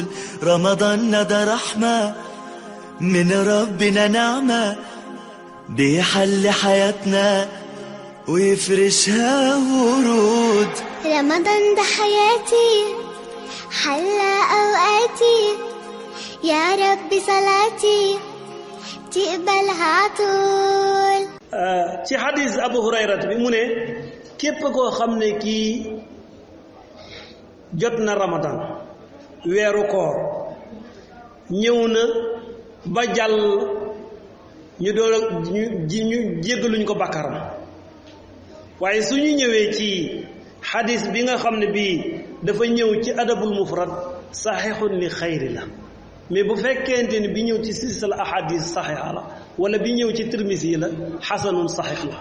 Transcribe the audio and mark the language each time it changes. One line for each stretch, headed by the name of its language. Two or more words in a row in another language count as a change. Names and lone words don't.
Arabic: رمضان ده رحمة من ربنا نعمة بيحل حياتنا ويفرشها ورود. رمضان ده حياتي حلى أوقاتي يا رب صلاتي تقبلها عطول.
Wolof: ci xadis Abu Hurayra bi mu ne képp koo xam ne kii jot na Ramadan weeru koor ñëw na ba jàll ñu doon ñu jéggaluñ ko bàkkaaram waaye su ñu ñëwee ci xadis bi nga xam ne bii dafa ñëw ci adabul mufrad
Arabic: صحيح لغيره
Wolof: la mais bu fekkente ni bi ñëw ci silsila ahadis saxiixa la wala bi ñëw ci Tirmisi la
Arabic: حسن صحيح
Wolof: la.